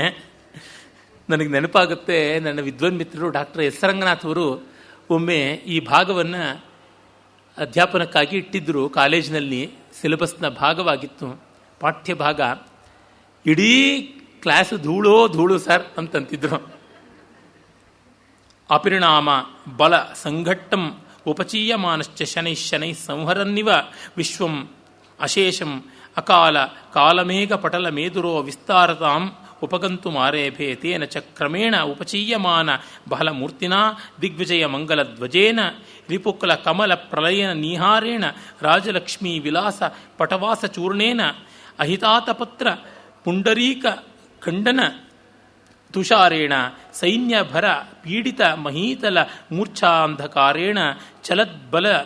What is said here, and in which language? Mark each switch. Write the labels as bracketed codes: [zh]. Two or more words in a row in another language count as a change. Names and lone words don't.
[kn] ನನಗೆ ನೆನಪಾಗುತ್ತೆ, ನನ್ನ ವಿದ್ವಾನ್ ಮಿತ್ರರು ಡಾಕ್ಟರ್ ಎಸ್ ರಂಗನಾಥ್ ಅವರು ಒಮ್ಮೆ ಈ ಭಾಗವನ್ನು ಅಧ್ಯಾಪನಕ್ಕಾಗಿ ಇಟ್ಟಿದ್ದರು. ಕಾಲೇಜಿನಲ್ಲಿ ಸಿಲೆಬಸ್ನ ಭಾಗವಾಗಿತ್ತು, ಪಾಠ್ಯ ಭಾಗ. ಇಡೀ ಕ್ಲಾಸು ಧೂಳು ಸರ್ ಅಂತಂತಿದ್ರು. [sa] ಅಪರಿಣಾಮ ಬಲ ಸಂಘಟ್ಟಂ ಉಪಚೀಯಮಾನಶ್ಚ ಶನೈ ಸಂಹರನ್ನಿವ ವಿಶ್ವಂ ಅಶೇಷಂ ಅಕಾಲ ಕಾಲಮೇಘ ಪಟಲ ಮೇದುರೋ ವಿಸ್ತಾರತಾಂ ಉಪಗಂತು ಮಾರೇಭೆ ತೇನ ಚ ಕ್ರಮೇಣ ಉಪಚೀಯಮಾನ ಬಹಳಮೂರ್ತಿನಾ ದಿಗ್ವಿಜಯ ಮಂಗಲ ಧ್ವಜೇನ ರಿಪುಕಲ ಕಮಲ ಪ್ರಲಯನ ನೀಹಾರೇಣ ರಾಜಲಕ್ಷ್ಮೀ ವಿಲಾಸ ಪಟವಾಸ ಚೂರ್ಣೇನ ಅಹಿತಾತಪತ್ರ ಪುಂಡರೀಕ ಖಂಡನ ತುಷಾರೇಣ ಸೈನ್ಯಭರ ಪೀಡಿತ ಮಹೀತಲ ಮೂರ್ಛಾಂಧಕಾರೇಣ ಚಲದ್ಬಲ